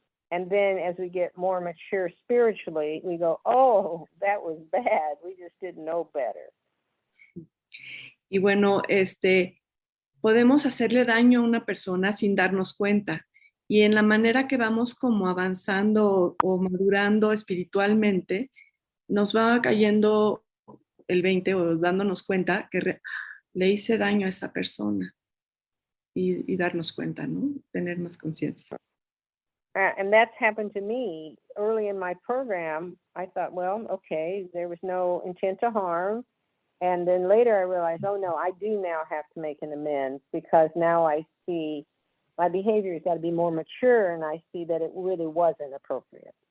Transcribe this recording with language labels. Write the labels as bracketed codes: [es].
[en] And then as we get more mature spiritually, we go, oh, that was bad. We just didn't know better. [es] Y bueno, podemos hacerle daño a una persona sin darnos cuenta. Y en la manera que vamos como avanzando o madurando espiritualmente, nos va cayendo el 20 o dándonos cuenta que le hice daño a esa persona. Y darnos cuenta, ¿no? Tener más conciencia. [en] And that's happened to me early in my program. I thought, well, okay, there was no intent to harm. And then later I realized, oh no, I do now have to make an amends because now I see my behavior has got to be more mature and I see that it really wasn't appropriate.